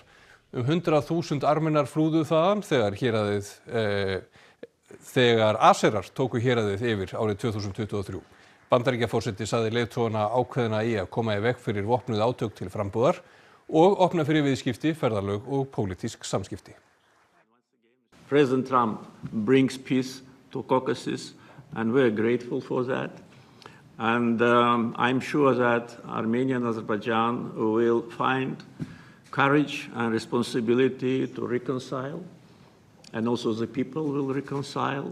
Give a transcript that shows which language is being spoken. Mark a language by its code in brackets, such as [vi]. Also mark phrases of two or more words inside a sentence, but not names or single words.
[is] 100.000 armenar flúðu þaðan þegar Aserar tóku héraðið yfir árið 2023. Bandaríkjaforseti sagði leiðtogana ákveðna í að koma í veg fyrir vopnuð átök til frambúðar og opna fyrir viðskipti, ferðalög og pólitísk samskipti. [en] President Trump brings peace to Caucasus and we're grateful for that. And I'm sure that Armenia and Azerbaijan will find courage and responsibility to reconcile, and also the people will reconcile.